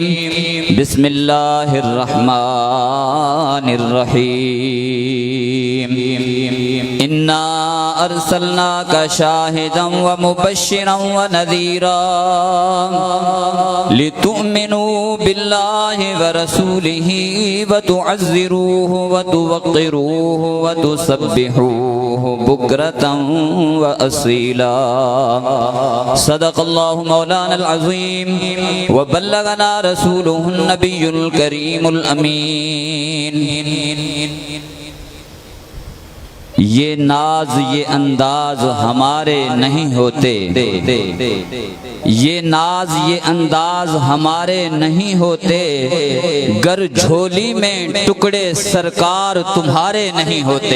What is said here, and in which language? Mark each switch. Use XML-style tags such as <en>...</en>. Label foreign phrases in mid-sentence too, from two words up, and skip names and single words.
<ar>बिस्मिल्लाहिर रहमानिर रहीम। إنا أرسلناك شاهدا ومبشرا ونذيرا لتؤمنوا بالله ورسوله وتعزروه وتوقروه وتسبحوه بكرة وأصيلا. صدق الله مولانا العظيم وبلغنا رسوله النبي الكريم الأمين.</ar> <ur>یہ ناز یہ انداز ہمارے نہیں ہوتے، یہ ناز یہ انداز ہمارے نہیں ہوتے، گر جھولی میں ٹکڑے سرکار تمہارے نہیں ہوتے.</ur>